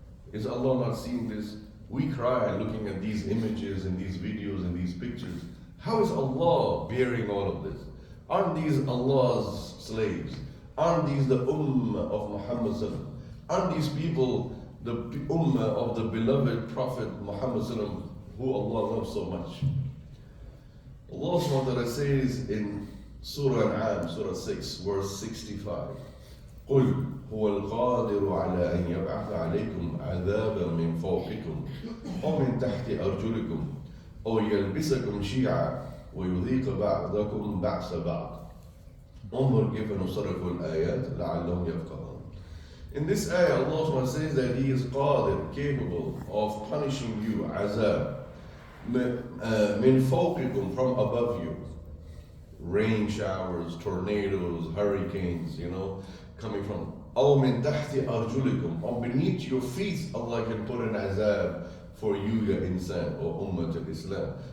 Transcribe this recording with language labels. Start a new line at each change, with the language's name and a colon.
English: Is Allah not seeing this? We cry looking at these images and these videos and these pictures. How is Allah bearing all of this? Aren't these Allah's slaves? Aren't these the Ummah of Muhammad sallallahu alaihi wasallam? Aren't these people the Ummah of the beloved Prophet Muhammad sallallahu alaihi wasallam, who Allah loves so much? Allah subhanahu wa ta'ala says in Surah Al-An'am, Surah 6, verse 65,
Arabic: قُلْ هُوَ الْقَادِرُ عَلَىٰ أَنْ يَبْعَثَ عَلَيْكُمْ عَذَابًا مِّن فَوْقِكُمْ وَمِن تَحْتِ أَرْجُلِكُمْ أَوْ يَلْبِسَكُمْ شِيَعًا وَيُذِيقَ بَعْضَكُمْ بَعْسَ بَعْضٍ انظر كيف نصرف الآيات لعلهم يفقهون.
English: In this ayah, Allah says that He is qadir, capable of punishing you, azab, min fawqikum, from above you. Rain showers, tornadoes, hurricanes, coming from.
Arabic: أو من تحت أرجلكم,
English: or beneath your feet, Allah can put an azab for you, ya insan, or ummah al-Islam.